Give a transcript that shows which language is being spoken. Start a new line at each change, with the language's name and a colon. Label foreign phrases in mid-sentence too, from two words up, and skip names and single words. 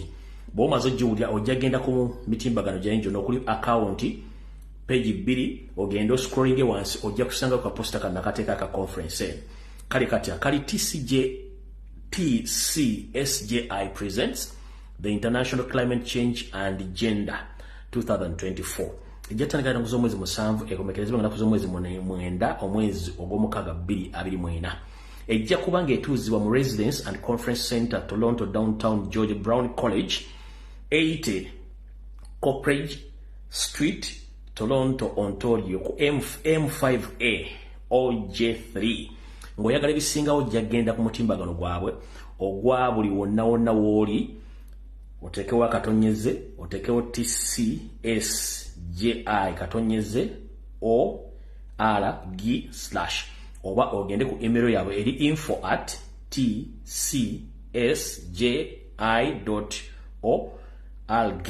Ganda: Bw'omaze ojjulira ojja genda ku mitimbagano gy'enjo n'okuli
English: account page
Ganda: 2 ogenda scrolling wansi ojja kusanga ku posta kana kateeka ka conference eno. Kale kati akali
English: TCSJI presents the International Climate Change and Gender 2024.
Ganda: Ejjatandikira nguzo mwezi 7 ekomekerezebwa nga kuzo mwezi 9 omwezi ogw'omukaaga 2024. Ejja kubanga etuuzibwa mu Residence and Conference Center Toronto Downtown George Brown College 80 Coppage Street Toronto Ontario ku M5A OJ3. Ng'oyagala ebisingawo ojja genda ku mutimbagano gwabwe ogwa buli wonna wonna w'oli otekewo akatonyeze otekewo TCSJI katonyeze ORG/ oba ogende ku email yaabwe eri info@tcsji.org.